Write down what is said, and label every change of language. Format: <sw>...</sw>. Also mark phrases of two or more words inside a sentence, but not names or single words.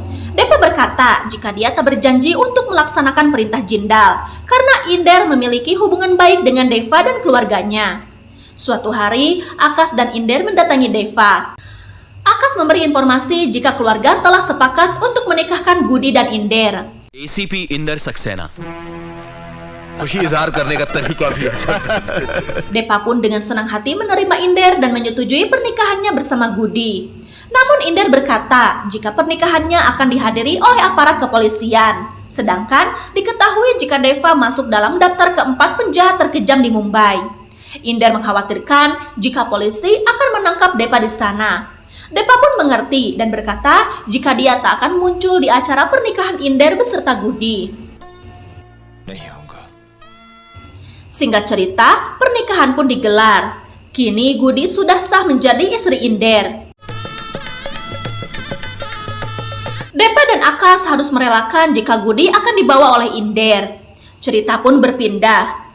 <id>Depa berkata jika dia tak berjanji untuk melaksanakan perintah Jindal karena Inder memiliki hubungan baik dengan Deva dan keluarganya. Suatu hari, Akas dan Inder mendatangi Deva. Akas memberi informasi jika keluarga telah sepakat untuk menikahkan Gudi dan Inder.</id> <hi>ACP इंदर सक्सेना खुशी इजहार करने का तरीका भी अच्छा है।</hi> <id>Deva pun dengan senang hati menerima Inder dan menyetujui pernikahannya bersama Gudi. Namun Inder berkata jika pernikahannya akan dihadiri oleh aparat kepolisian. Sedangkan diketahui jika Deva masuk dalam daftar keempat penjahat terkejam di Mumbai. Inder mengkhawatirkan jika polisi akan menangkap Deva di sana. Deva pun mengerti dan berkata jika dia tak akan muncul di acara pernikahan Inder beserta Gudi.</id> <hi>नहीं होगा।</hi> <id>Singkat cerita, pernikahan pun digelar. Kini Gudi sudah sah menjadi istri Inder. Deva dan Akas harus merelakan jika Gudi akan dibawa oleh Inder. Cerita pun berpindah.</id>